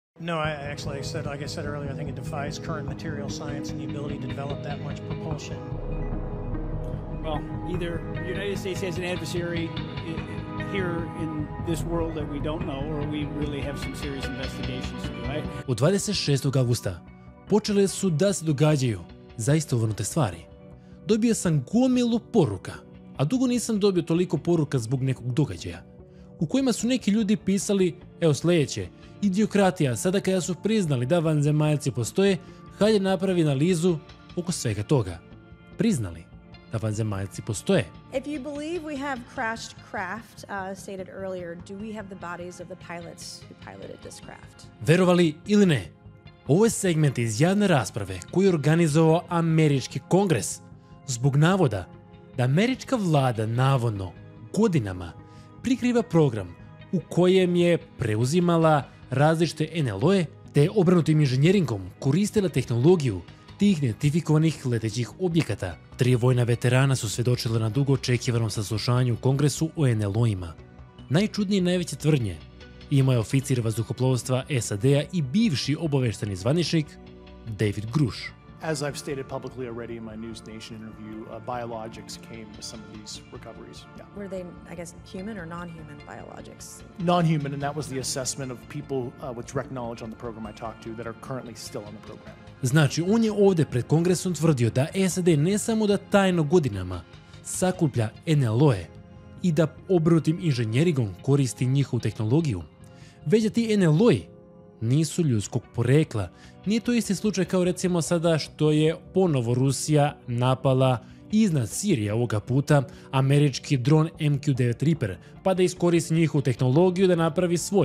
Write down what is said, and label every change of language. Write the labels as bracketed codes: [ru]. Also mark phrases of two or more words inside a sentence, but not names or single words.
[en] No, like I said earlier, I think it defies current material science and the ability to develop that much propulsion. Well, either the United States has an adversary here in this world that we don't know, or we really have some serious investigations to do, right? [sr] Od 26. avgusta počele su da se događaju zaista uvrnute stvari. Dobio sam gomilu poruka, a dugo nisam dobio toliko poruka zbog nekog događaja, u kojima su neki ljudi pisali, evo sljedeće, idiokratija, sada kada su priznali da vanzemaljci postoje, hajde napravi analizu oko svega toga. Priznali da vanzemaljci postoje. [en] If you believe we have crashed craft, stated earlier, do we have the bodies of the pilots who piloted this craft? [sr] Verovali ili ne, ovo je segment iz javne rasprave koju je organizovao Američki kongres zbog navoda da američka vlada navodno godinama prikriva program u kojem je preuzimala različite NLO-e te obranutim inženjeringom koristila tehnologiju tih neidentifikovanih letećih objekata. 3 vojna veterana su svjedočila na dugo očekivanom saslušanju u Kongresu o NLO-ima. Najčudnije i najveće tvrdnje imao je oficir vazduhoplovstva SAD-a i bivši obavešteni zvaničnik David Grush. [en] As I've stated publicly already in my News Nation interview, biologics came with some of these recoveries. Yeah. Were they, I guess, human or non-human biologics? Non-human, and that was the assessment of people with direct knowledge on the program I talked to that are currently still on the program. [sr] Znači, on je ovdje pred Kongresom tvrdio da SAD ne samo da tajno godinama sakuplja NLO-e i da obranutim inženjeringom koristi njihovu tehnologiju, već da ti NLO-i nisu ljudskog porekla. Nije to isti slučaj kao recimo sada što je ponovo Rusija napala iznad Sirije ovoga puta američki dron MQ-9 Reaper, pa da iskoristi njihovu tehnologiju da napravi svoj.